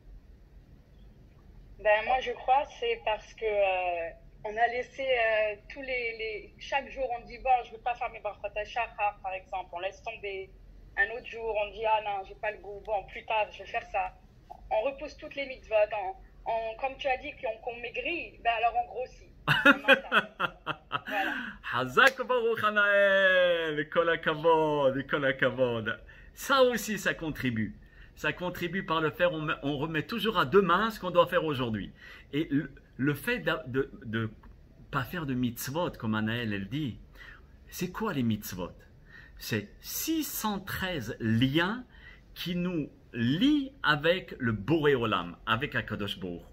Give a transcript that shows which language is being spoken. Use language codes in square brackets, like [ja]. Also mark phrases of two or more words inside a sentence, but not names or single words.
[fr] Ben moi je crois c'est parce que on a laissé chaque jour on dit bon je veux pas faire mes [he] ברכות שחר [fr] par exemple, on laisse tomber. Un autre jour on dit ah non j'ai pas le goût, bon plus tard je vais faire ça. On repousse toutes les mitzvot. Comme tu as dit qu'on maigrit, ben alors on grossit. Voilà. [he] חזק ברוך חנאל, כל הכבוד, כל הכבוד. [fr] Ça aussi, ça contribue. Ça contribue par le fait on remet toujours à demain ce qu'on doit faire aujourd'hui. Et le fait de ne pas faire de mitzvot, comme Anaël elle dit, c'est quoi les mitzvot? C'est 613 liens qui nous lient avec le [he] בורא עולם, [fr] avec [he] הקדוש ברוך הוא.